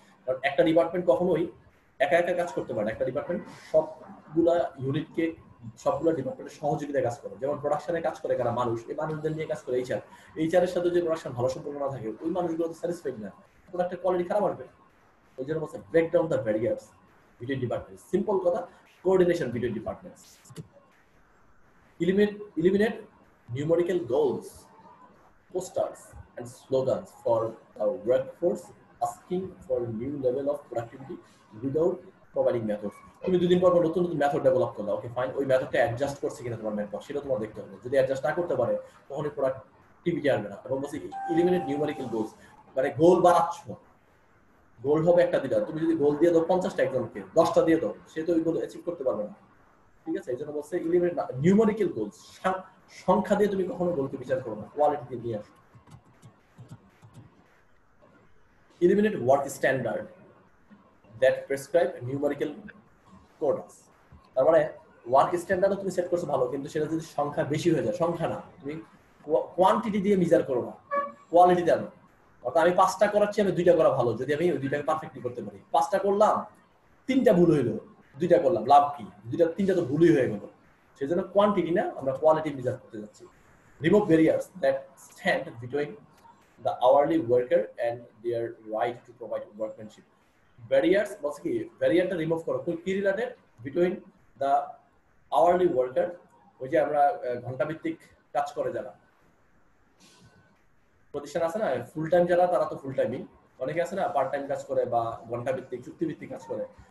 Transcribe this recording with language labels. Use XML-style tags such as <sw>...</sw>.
<bn>কারণ একটা ডিপার্টমেন্ট কখনোই একা একা কাজ করতে পারে না। একটা ডিপার্টমেন্ট সবগুলা ইউনিটকে, সবগুলো ডিপার্টমেন্টের সহযোগিতায় কাজ করে। যেমন প্রোডাকশনে কাজ করে কারা? মানুষ, এই মানুষদের নিয়ে কাজ করে এইচআর। এইচআর এর সাথে যদি প্রোডাকশন ভালো সম্পর্ক না থাকে, ওই মানুষগুলো তো স্যাটিসফাইড না, প্রোডাক্টের কোয়ালিটি খারাপ আসবে। ওই জন্য বলছে</bn> <en>Break down the barriers between departments.</en> <bn>Simple কথা, coordination between departments.</bn> <en>Eliminate numerical goals, posters and slogans for our workforce asking for a new level of productivity without providing methods.</en> <bn>তুমি দুদিন পর নতুন নতুন মেথড ডেভেলপ করলা, okay fine, ওই মেথডটা adjust করছে কিনা তোমার ম্যানপাওয়ার, সেটা তোমার দেখতে হবে। যদি অ্যাডজাস্ট না করতে পারে, তখন এই প্রোডাক্টিভিটি আসবে না। এবং বলছি</bn> <en>eliminate numerical goals,</en> <bn>মানে গোল বাড়াচ্ছ, গোল হবে একটা দিলা, তুমি যদি গোল দিয়ে দাও 50টা একজনকে, 10টা দিয়ে দাও, সে তো ওই গোল অ্যাচিভ করতে পারবে না, ঠিক আছে? এই জন্য বলছে ইলিমিনেট নিউমেরিক্যাল গোলস, সংখ্যা দিয়ে তুমি কখনো গোলকে বিচার করো না, কোয়ালিটি দিয়ে নিয়ে আসো।</bn> <en>Eliminate work standard that prescribe numerical quotas.</en> <bn>তার মানে ওয়ার্ক স্ট্যান্ডার্ডও তুমি সেট করছো ভালো, কিন্তু সেটা যদি সংখ্যা বেশি হয়ে যায়, সংখ্যা না, তুমি কোয়ান্টিটি দিয়ে মেজার করো না, কোয়ালিটি দেন। অর্থাৎ আমি 5টা করাচ্ছি, আমি 2টা করা ভালো, যদি আমি ওই 2টাকে পারফেক্টলি করতে পারি। 5টা করলাম, 3টা ভুল হইলো, 2টা করলাম, লাভ কি? 3টা তো ভুলই হয়ে গেল। সেই জন্য কোয়ান্টিটি না, আমরা কোয়ালিটি মেজার করতে যাচ্ছি।</bn> <en>Remove barriers that stand between the hourly worker and their right to provide workmanship.</en> <bn>Barriers বলছে কি, ব্যারিয়ারটা রিমুভ করো। কি related?</bn> <en>between the hourly worker,</en> <bn>ওই যে আমরা ঘন্টা ভিত্তিক কাজ করে যারা প্রতিষ্ঠান আছে না, ফুল টাইম যারা, তারা তো ফুল টাইমই, অনেকে আছে না পার্ট টাইম কাজ করে বা ঘন্টা ভিত্তিক চুক্তি ভিত্তিক কাজ করে,</bn>